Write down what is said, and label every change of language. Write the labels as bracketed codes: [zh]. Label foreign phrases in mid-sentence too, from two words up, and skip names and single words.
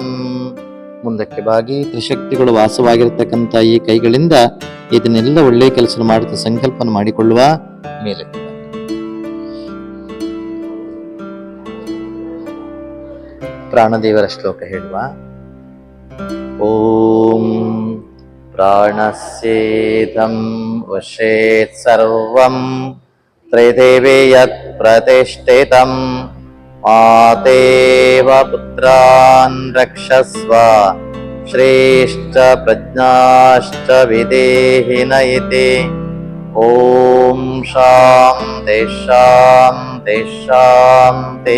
[kn] ಮುಂದಕ್ಕೆ ಬಾಗಿ ತ್ರಿಶಕ್ತಿಗಳು ವಾಸವಾಗಿರತಕ್ಕಂಥ ಈ ಕೈಗಳಿಂದ ಇದನ್ನೆಲ್ಲ ಒಳ್ಳೆಯ ಕೆಲಸ ಮಾಡುತ್ತಾ ಸಂಕಲ್ಪನ ಮಾಡಿಕೊಳ್ಳುವ. ಮೇಲೆ ಪ್ರಾಣದೇವರ ಶ್ಲೋಕ ಹೇಳುವ. [sa] ಓಂ ಪ್ರಾಣಸ್ಯೇದಂ ವಶೇತ್ ಸರ್ವಂ ತ್ರೈದೇವೇ ಯತ್ ಪ್ರತಿಷ್ಠಿತಂ ಮಾತೇವ ಪುತ್ರಾನ್ ರಕ್ಷಸ್ವ ಶ್ರೇಷ್ಠ ಪ್ರಜ್ಞಾಶ್ಚ ವಿದೇಹಿನ ಇತಿ. ಓಂ ಶಾಂತಿ ಶಾಂತಿ ಶಾಂತಿ.